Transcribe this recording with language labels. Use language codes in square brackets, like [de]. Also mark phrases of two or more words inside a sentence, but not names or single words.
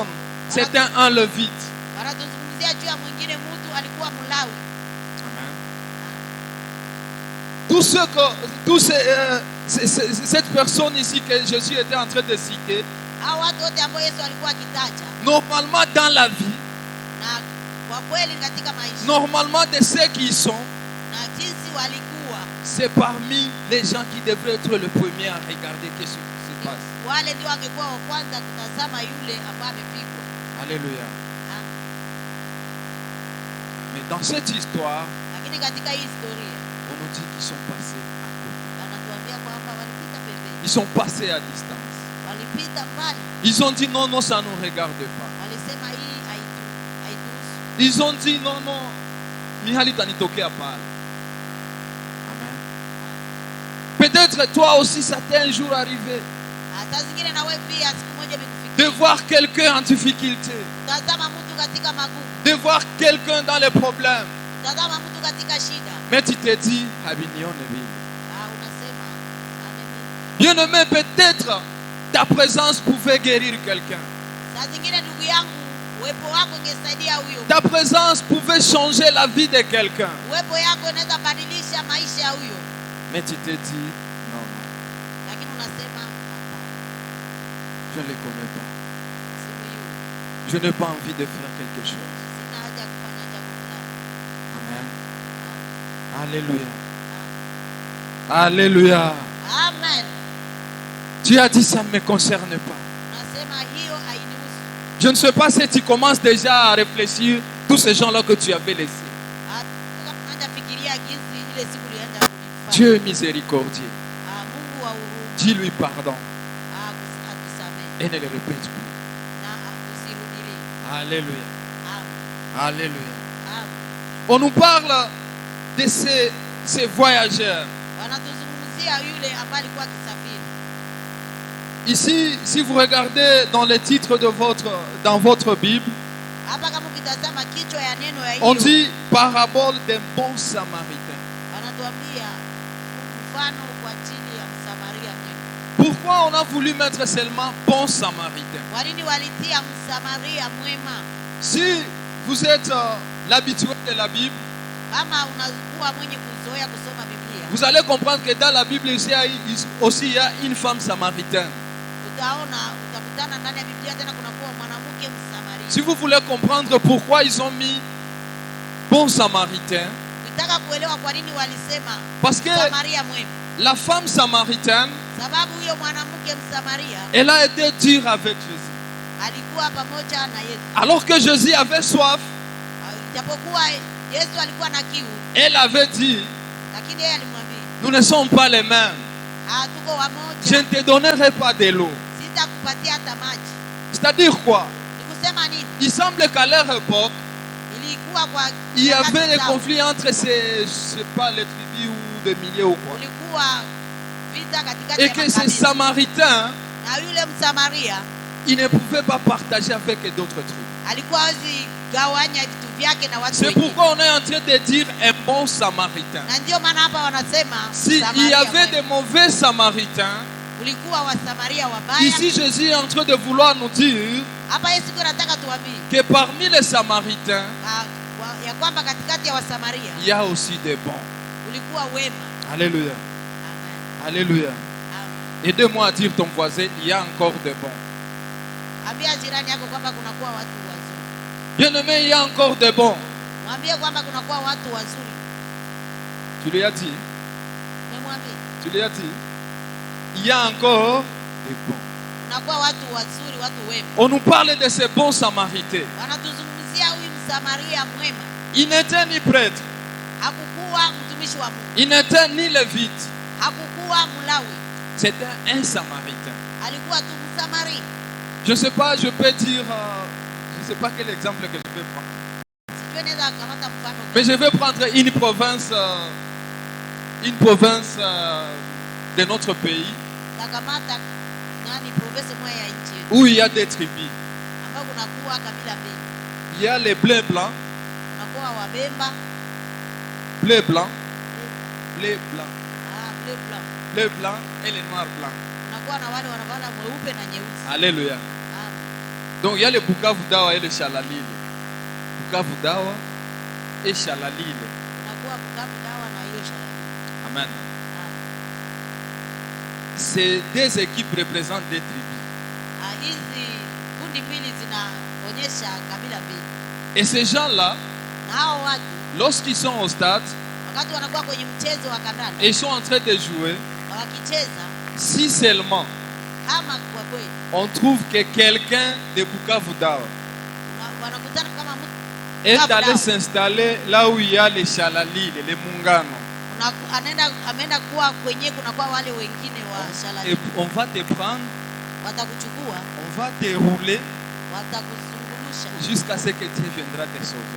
[fr] C'est un levite. [sw] Wanatuzungumzia juu ya mwingine, mtu alikuwa Mlawi. Amen. [fr] Cette personne ici que Jésus était en train de citer, [sw] Hao watu wote ambao Yesu alikuwa akitaja, [fr] normalement dans la vie, [sw] na kwa kweli katika maisha, [fr] normalement de ceux qui y sont, [sw] na jinsi walikuwa, [fr] c'est parmi les gens qui devraient être le premier à regarder qu'est-ce qui se passe. [sw] wale ndio wangekuwa wa kwanza kutazama yule ambaye amepigwa. Alléluia. Ah, [fr] Mais dans cette histoire, [sw] Lakini katika hii historia [fr] on nous dit qu'ils sont passés à côté. [sw] wanatuambia kwamba walipita pembeni, [fr] Ils sont passés à distance. [sw] walipita mbali, [fr] Ils ont dit non, non, ça ne nous regarde pas. [sw] walisema hii haituhusu. [fr] Ils ont dit non, non, [sw] Mihali tanitokea pale. Amen. [fr] Peut-être toi aussi, ça t'est un jour arrivé [sw] Saa zingine na wewe pia siku moja [fr] de [sw] imekufikia, [fr] voir quelqu'un en difficulté, [sw] tazama mtu katika magumu, [fr] de voir quelqu'un dans les problèmes. [sw] tazama mtu katika shida, [fr] Mais tu te dis, Abignon, [sw] unasema ameni. [fr] bien-aimé, peut-être ta présence pouvait guérir quelqu'un. [sw] Saa zingine ndugu yangu, uwepo wako ungesaidia huyo. [fr] Ta présence pouvait changer la vie de quelqu'un. [sw] Uwepo yako unaweza badilisha maisha ya huyo, [fr] Mais tu te dis, non, non, [sw] lakini unasema hapana, [fr] je ne le connais pas. [sw] simjui, [fr] Je n'ai pas envie de faire quelque chose. [sw] sina haja ya kufanya jambo fulani. Amen. Ah, [fr] Alléluia. Alléluia. Amen. Tu as dit, ça ne me concerne pas. [sw] Unasema hiyo hainihusu. [fr] Je ne sais pas si tu commences déjà à réfléchir tous ces gens-là que tu avais laissés. [sw] Unaanza fikiria jinsi ile siku ulienda kunifanya. [fr] Dieu est miséricordieux. [sw] Mungu wa huruma. [fr] Dis-lui pardon [sw] Atusamehe [fr] et ne le répète plus. [sw] na usirudilie. Alléluia. Amen. Alléluia. Amen. [fr] On nous parle de ces voyageurs. [sw] Wanatuzungumzia yule ambaye alikuwa akisafiri. [fr] Ici, si vous regardez dans les titres dans votre Bible, [sw] Hapa kama ukitazama kichwa ya neno ya [fr] on [sw] hiyo, [fr] dit parabole d'un bon samaritain. [sw] wanatuambia mfano kwa ajili ya Msamaria mwema. [fr] Pourquoi on a voulu mettre seulement bon samaritain? [sw] Kwa nini walitia Msamaria mwema? [fr] Si vous êtes l'habitué de la Bible, [sw] Kama unakuwa mwenye kuzoea kusoma Biblia, [fr] vous allez comprendre que dans la Bible aussi il y a une femme samaritaine. [sw] utakutana ndani ya Biblia tena kunakuwa mwanamke Msamaria. [fr] Si vous voulez comprendre pourquoi ils ont mis bon samaritain, [sw] Ukitaka kuelewa kwa nini walisema [fr] parce que [sw] Msamaria mwema, [fr] la femme samaritaine, [sw] sababu huyo mwanamke Msamaria [fr] elle a été dure avec Jésus. [sw] alikuwa pamoja na Yesu. [fr] Alors que Jésus avait soif, [sw] Japokuwa Yesu alikuwa na kiu, [fr] elle avait dit, [sw] lakini yeye alimwambia, [fr] nous ne sommes pas les mêmes. [sw] tuko [fr] Je ne [sw] wamoja, [fr] te donnerai pas de l'eau. [sw] sitakupatia hata maji. [fr] C'est-à-dire quoi? [sw] Nikusema nini? [fr] Il semble qu'à leur époque, [sw] Ilikuwa kwa [fr] il y avait [sw] nyakati [fr] des [sw] zao, [fr] conflits entre ces, je sais pas, les tribus ou des milliers ou quoi. [sw] kulikuwa vita katikati [fr] Et [sw] ya [fr] que ces [sw] makabila. [fr] Samaritains, [sw] Na yule Msamaria [fr] ils ne pouvaient pas partager avec d'autres tribus. [sw] alikuwa hawezi gawanya vitu vyake na watu [fr] C'est [sw] wengine. [fr] pourquoi on est en train de dire un bon Samaritain. [sw] Na ndio maana hapa wanasema [fr] S'il y [sw] Samaria [fr] avait [sw] mwema. [fr] des mauvais Samaritains, [sw] Kulikuwa Wasamaria wabaya. [fr] ici Jésus est en train de vouloir nous dire [sw] Hapa Yesu anataka tuambie [fr] que parmi les Samaritains, [sw] ya kwamba katikati ya Wasamaria [fr] il y a aussi des bons. [sw] kulikuwa wema. Alléluia. Amen. Alléluia. Amen. [fr] Aidez-moi à dire ton voisin, il y a encore des bons. [sw] Ambia jirani yako kwamba kunakuwa watu wazuri. [fr] Bien-aimé, il y a encore des bons. [sw] Mwambie kwamba kunakuwa watu wazuri. [fr] Tu lui as dit? [sw] Umemwambia? [fr] Tu lui as dit? Il y a encore des bons. [sw] Kunakuwa watu wazuri, watu wema. [fr] On nous parle de ces bons Samaritains. [sw] Wanatuzungumzia huyu Msamaria mwema. [fr] Il n'était ni prêtre, [sw] Hakukuwa mtumishi wa Mungu. [fr] il n'était ni lévite. [sw] Hakukuwa Mlawi. [fr] C'était un Samaritain. [sw] Alikuwa tu Msamaria. [fr] Je ne sais pas, je peux dire, je ne sais pas quel exemple que je vais prendre. [sw] Sijui naweza kamata mfano [fr] Mais [sw] gani. [fr] je vais prendre une province de notre pays [sw] Takamata nani province moja ya nchi yetu [fr] où il y a des tribus. [sw] ambao kunakuwa kabila mbili. [fr] Il y a les bleus blancs, Kunakuwa Wabemba, bleu blanc, bleu blanc, bleu blanc. bleu blanc et les noirs blancs. [sw] Kunakuwa na wale wanavala mweupe na nyeusi. Alléluia. Amen. [fr] Donc il y a le Bukavu Dawa et le Chalalile. Bukavu Dawa et Chalalile. [sw] Kunakuwa Bukavu Dawa na hiyo Shalali. Amen. Amen. [fr] Ces deux équipes représentent des tribus. [sw] Hizi kundi mbili zinaonyesha kabila mbili. [fr] Et ces gens-là, [sw] Na hao watu [fr] lorsqu'ils sont au stade [sw] wakati wanakuwa kwenye mchezo wa kandanda [fr] et ils sont en train de jouer, [sw] na wakicheza, [fr] si seulement [sw] kama kwa kweli [fr] on trouve que quelqu'un de Bukavu Dawa [sw] wanakutana kama mtu [fr] est allé s'installer là où il y a les Chalalile, les Mungano, [sw] ameenda kuwa kwenye kunakuwa wale wengine wa [fr] et [sw] Shalali, [fr] on va te prendre, [sw] watakuchukua, [fr] on va te rouler [sw] watakuzungurusha [fr] jusqu'à ce que Dieu viendra te sauver.